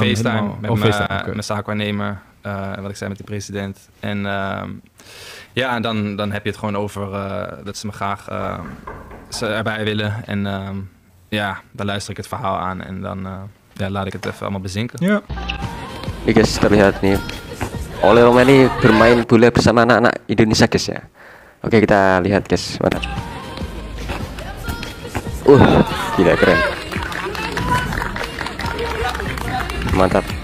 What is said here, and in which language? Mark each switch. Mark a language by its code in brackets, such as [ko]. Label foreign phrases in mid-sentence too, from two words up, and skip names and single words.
[nl] FaceTime helemaal... met mijn zaakwaarnemer, wat ik zei met de president. En ja, en dan heb je het gewoon over dat ze me graag erbij willen. En ja, dan luister ik het verhaal aan en dan laat ik het even allemaal bezinken. Ja. [id] Ini, guys, terlihat nih oleh Romani bermain bola bersama anak-anak Indonesia, guys, ya. Oke, kita lihat, guys, mana. Gila, keren. Mantap.